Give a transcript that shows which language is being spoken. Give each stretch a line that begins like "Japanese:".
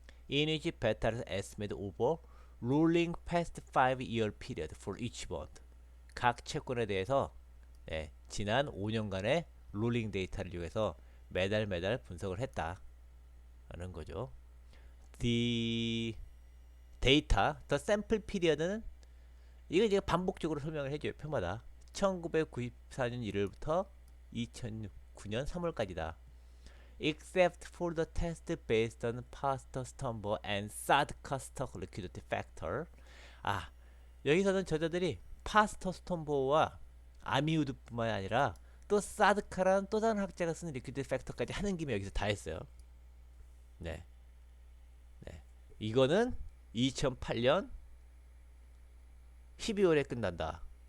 English: In which beta를 estimate over rolling past 5-year period for each bond.
Korean: 각 채권에 대해서 네, 지난 5년간의 롤링 데이터를 이용해서 매달 분석을 했다. 라는 거죠.
English: The data, the sample period
Korean: 는 이거 이제 반복적으로 설명을 해줘요. 편마다 1994년 1월부터 2009년 3월까지다.
English: Except for the test based on past Stomper and Sadka stock liquidity factor.
Korean: 아, 여기서는 저자들이 파스터 스톰버와 아미우드뿐만 아니라 또 사드카라는 또 다른 학자가 쓰는 리퀴드 팩터까지 하는 김에 여기서 다 했어요. 네, 네. 이거는 2008년 12월에 끝난다.